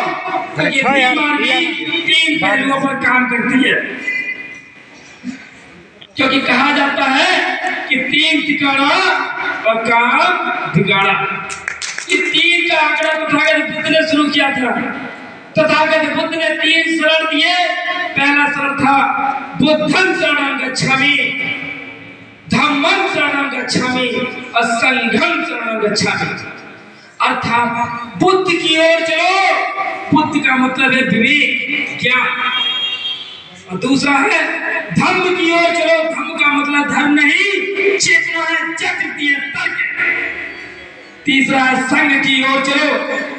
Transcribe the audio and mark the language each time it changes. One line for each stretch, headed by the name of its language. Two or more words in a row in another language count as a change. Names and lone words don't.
Hindi: क्योंकि भीम आर्मी 3 पहलुओं पर काम करती है। क्योंकि कहा जाता है कि 3 ठिकाना और काम ठिकाना। ये 3 का आंकड़ा तथागत बुद्ध ने शुरू किया था। तथागत बुद्ध ने 3 शरण दिए। पहला शरण था
Pali: बुद्धं शरणं गच्छामि, धम्मं शरणं गच्छामि
Hindi: और
Pali: संघं शरणं गच्छामि।
Hindi: अर्थात बुद्ध की ओर चलो। बुद्ध का मतलब है विवेक, ज्ञान। और दूसरा है धम्म की ओर चलो। धम्म का मतलब धर्म नहीं, चेतना है, जागृति है, तर्क है। तीसरा है संघ की ओर चलो।